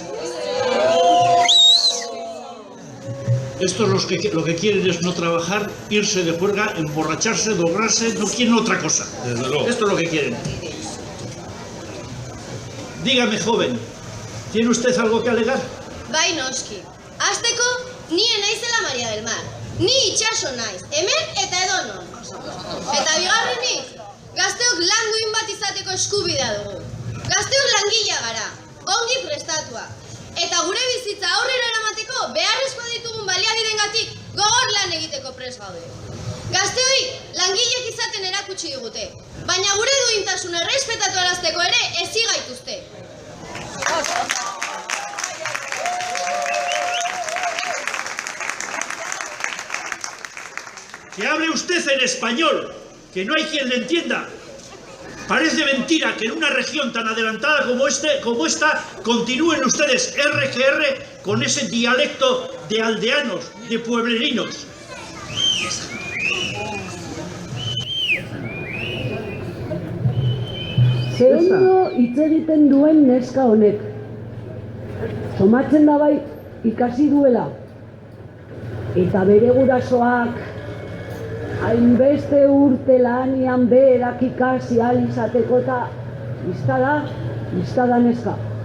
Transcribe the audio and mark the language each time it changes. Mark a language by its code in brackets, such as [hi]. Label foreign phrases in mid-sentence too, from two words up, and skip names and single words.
[es] Estos lo que quieren es no trabajar, irse de juerga, emborracharse, drogarse, no quieren otra cosa. Desde luego. Esto es lo que quieren. Dígame, joven, ¿tiene usted algo que alegar? [eu] Bai noski, hasteko ni naizela Maria del Mar. Ni itxaso naiz, hemen eta edonon. Eta bigarrenik, gazteok lan duin bat izateko eskubidea dugu. Gazteok langilea gara, ongi prestatua. Eta gure bizitza aurrera eramateko beharrezkoa ditugun baliabidengatik gogor lan egiteko prest gaude. Gazteoi langileek izaten erakutsi digute, baina gure duintasuna errespetatu arazteko ere ezi gaituzte. [es] Que hable usted en español, que no hay quien le entienda. Parece mentira que en una región tan adelantada como esta continúen ustedes RQR con ese dialecto de aldeanos, de pueblerinos. [eu] Zendo hitz egiten duen neska honek. Somatzen da bai ikasi duela. Eta bere gurasoak hainbeste urte lanian berak ikasi ahal izateko eta izta da neska.